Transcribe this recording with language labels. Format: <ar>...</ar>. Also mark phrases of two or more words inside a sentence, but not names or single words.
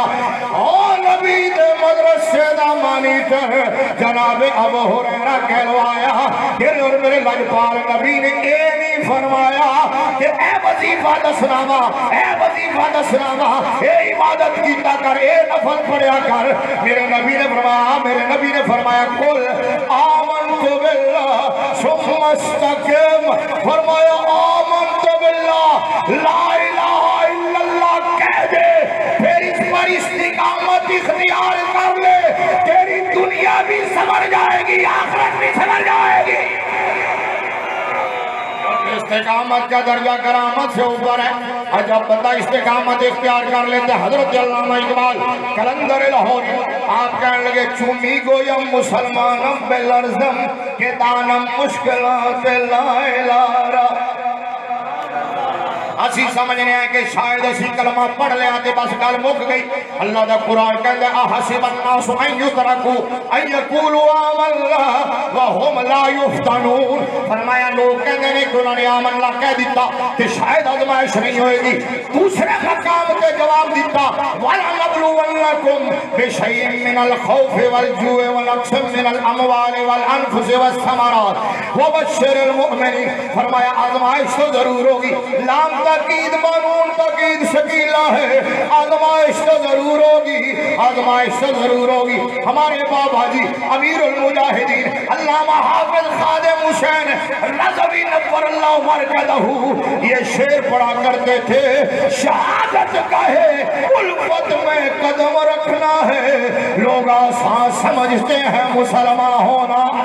<pa>ਓ ਨਬੀ ਦੇ ਮਦਰਸੇ ਦਾ ਮਾਨੀਟਰ ਜਨਾਬ ਅਬੂ ਹੁਰੈਰਾ ਕਹਲਵਾਇਆ।</pa> <hi>तेरे और मेरे लजपाल नबी ने ये नहीं फरमाया कि</hi> <pa>ਏ ਵਜੀਫਾ ਦੱਸਣਾ ਵਾ, ਏ ਵਜੀਫਾ ਦੱਸਣਾ ਵਾ, ਏ ਇਬਾਦਤ ਕੀਤਾ ਕਰ, ਏ ਨਫਲ ਪੜ੍ਹਿਆ ਕਰ।</pa> <hi>मेरे नबी ने फरमाया, मेरे नबी ने फरमाया</hi> <ar>قل آمنت بالله ثم استقم.</ar> <hi>फरमाया</hi> <ar>آمنت بالله لا إله إلا الله</ar> <hi>कह दे, फिर इस पर इस्तिकामत इख्तियार कर ले, तेरी दुनिया भी समझ जाएगी, आखिरत भी समझ जाएगी। इस्तिकामत का दर्जा करामत से ऊपर है। और जब बंदा इस्तिकामत इख्तियार कर लेते, हजरत अल्लामा इकबाल कलंदर लाहौरी आप कहने लगे</hi> <fa>چو می‌گویم مسلمانم بلرزم که دانم مشکلات لا اله را.</fa> <pa>ਅਸੀ ਸਮਝਣੇ ਹੈਂ ਕਿ ਸ਼ਾਇਦ ਅਸੀ ਕਲਮਾ ਪੜ੍ਹ ਲਿਆ ਤਾਂ ਬਸ ਗੱਲ ਮੁੱਕ ਗਈ।</pa> <hi>अल्लाह दा कुरान कहता है</hi> <ar>أحسب الناس أن يتركوا أن يقولوا آمنا وهم لا يفتنون.</ar> <hi>फरमाया लोग कहते हैं कि उन्होंने आमन्ना कह दिता तो शायद आजमाइश नहीं होएगी। दूसरे मकाम पे जवाब दिता</hi> <ar>ولنبلونكم بشيء من الخوف والجوع ونقص من الأموال والأنفس والثمرات وبشر المؤمنين.</ar> <hi>फरमाया आजमाइश तो जरूर होगी।</hi> <ar>لام تأكيد ونون تأكيد ثقيلة</ar> <hi>है, आजमाइश तो जरूर होगी, आजमाइश तो जरूर होगी। हमारे बाबा जी अमीरुल मुजाहिदीन अल्लामा हाफिज खादिम हुसैन रज़वी</hi> <ar>نور الله مرقده</ar> <hi>ये शेर पढ़ा करते थे, शहादत का है उल्फत में कदम रखना है, लोग आसान समझते हैं मुसलमान होना।</hi>